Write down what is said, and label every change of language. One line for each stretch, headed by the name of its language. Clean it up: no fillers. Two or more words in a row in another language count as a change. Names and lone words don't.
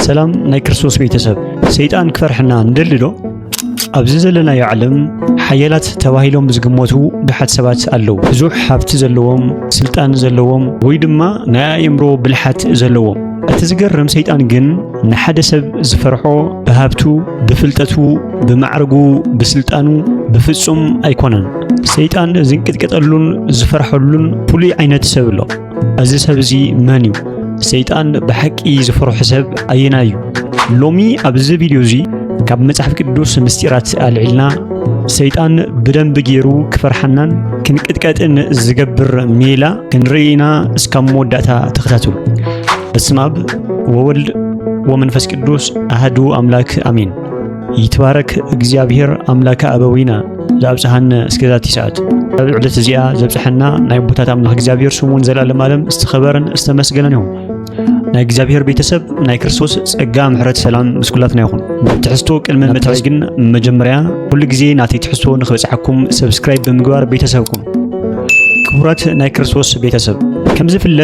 Tigrinya: ሰላም ናይ ክርስቶስ ቤተሰብ ሰይጣን ክፈርሕና እንደልዶ ኣብዚ ዘለናዮ ዓለም ሓያላት ተባሂሎም ዝግመቱ ብዙሓት ሰባት ኣለው። ብዙሕ ሃብቲ ዘለዎም፣ ስልጣን ዘለዎም ወይ ድማ ናይ ኣእምሮ ብልሓት ዘለዎም። እቲ ዝገርም ሰይጣን ግን ንሓደ ሰብ ዝፈርሖ ብሃብቱ፣ ብፍልጠቱ፣ ብማዕረጉ፣ ብስልጣኑ ብፍጹም ኣይኮነን። ሰይጣን ዝንቅጥቀጠሉን ዝፈርሐሉን ፍሉይ ዓይነት ሰብ ኣሎ። እዚ ሰብ እዚ መን እዩ? ሰይጣን ብሓቂ ዝፈርሖ ሰብ ኣየና እዩ? ሎሚ ኣብዚ ቪድዮ እዚ ካብ መጽሓፍ ቅዱስ ምስጢራት ኣልዒልና ሰይጣን ብደንብ ገይሩ ክፈርሐናን ክንቅጥቀጥን ዝገብር ሜላ ክንርኢና እስካብ መወዳእታ ተኸታተሉ።
Geez: በስመ አብ ወወልድ ወመንፈስ ቅዱስ አሐዱ አምላክ አሜን። ይትባረክ እግዚአብሔር አምላከ አበዊና ዘአብጽሐነ እስከዛቲ
Tigrinya: ሰዓት። ኣብ ዕለት እዚኣ ዘብጽሐና ናይ ቦታት አምላክ እግዚአብሔር ስሙን ዘላለም ዓለም ዝተኸበረን ዝተመስገነን ይሁን። ናይ እግዚአብሔር ቤተሰብ ናይ ክርስቶስ ጸጋ ምሕረት ሰላም ምስኩላትና ይሁን። ትሕዝቶ ቅድመ ምትሕዝ ግን መጀመርያ ኩሉ ግዜ ናተይ ትሕዝቶ ንኽበጽሐኩም ሰብስክራይብ ብምግባር ቤተሰብኩም። ክቡራት ናይ ክርስቶስ ቤተሰብ ከም ዝፍለጥ